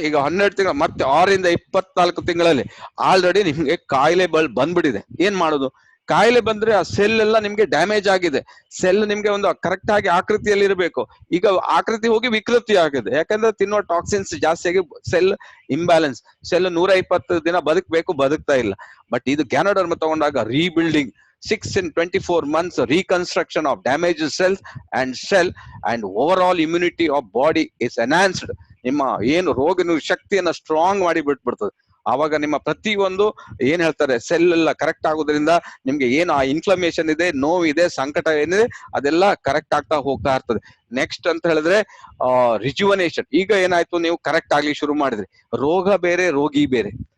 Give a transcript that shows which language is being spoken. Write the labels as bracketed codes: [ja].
[kn] ಈಗ 12 ತಿಂಗಳು ಮತ್ತೆ 6 ರಿಂದ 24 ತಿಂಗಳಲ್ಲಿ ಆಲ್ರೆಡಿ ನಿಮ್ಗೆ ಕಾಯಿಲೆ ಬಂದ್ಬಿಟ್ಟಿದೆ. ಏನ್ ಮಾಡೋದು? ಕಾಯಿಲೆ ಬಂದ್ರೆ ಆ ಸೆಲ್ ಎಲ್ಲ ನಿಮ್ಗೆ ಡ್ಯಾಮೇಜ್ ಆಗಿದೆ. ಸೆಲ್ ನಿಮ್ಗೆ ಒಂದು ಕರೆಕ್ಟ್ ಆಗಿ ಆಕೃತಿಯಲ್ಲಿ ಇರಬೇಕು, ಈಗ ಆಕೃತಿ ಹೋಗಿ ವಿಕೃತಿ ಆಗಿದೆ. ಯಾಕಂದ್ರೆ ತಿನ್ನೋ ಟಾಕ್ಸಿನ್ಸ್ ಜಾಸ್ತಿ ಆಗಿ ಸೆಲ್ ಇಂಬ್ಯಾಲೆನ್ಸ್. ಸೆಲ್ 120 ದಿನ ಬದುಕಬೇಕು, ಬದುಕ್ತಾ ಇಲ್ಲ. ಬಟ್ ಇದು ಗ್ಯಾನೋಡರ್ಮ ತಗೊಂಡಾಗ [en] Rebuilding 6 in 24 months reconstruction of damaged cells and cell and overall immunity of body is enhanced. [kn] ನಿಮ್ಮ ಏನು ರೋಗ ಶಕ್ತಿಯನ್ನ ಸ್ಟ್ರಾಂಗ್ ಮಾಡಿ ಬಿಟ್ಬಿಡ್ತದೆ. ಆವಾಗ ನಿಮ್ಮ ಪ್ರತಿ ಒಂದು ಏನ್ ಹೇಳ್ತಾರೆ ಸೆಲ್ ಎಲ್ಲ ಕರೆಕ್ಟ್ ಆಗೋದ್ರಿಂದ ನಿಮ್ಗೆ ಏನು ಆ ಇನ್ಫ್ಲಮೇಷನ್ ಇದೆ, ನೋವಿದೆ, ಸಂಕಟ ಏನಿದೆ, ಅದೆಲ್ಲ ಕರೆಕ್ಟ್ ಆಗ್ತಾ ಹೋಗ್ತಾ ಇರ್ತದೆ. ನೆಕ್ಸ್ಟ್ ಅಂತ ಹೇಳಿದ್ರೆ ರಿಜುವನೇಷನ್. ಈಗ ಏನಾಯ್ತು, ನೀವು ಕರೆಕ್ಟ್ ಆಗ್ಲಿ ಶುರು ಮಾಡಿದ್ರಿ, ರೋಗ ಬೇರೆ, ರೋಗಿ ಬೇರೆ.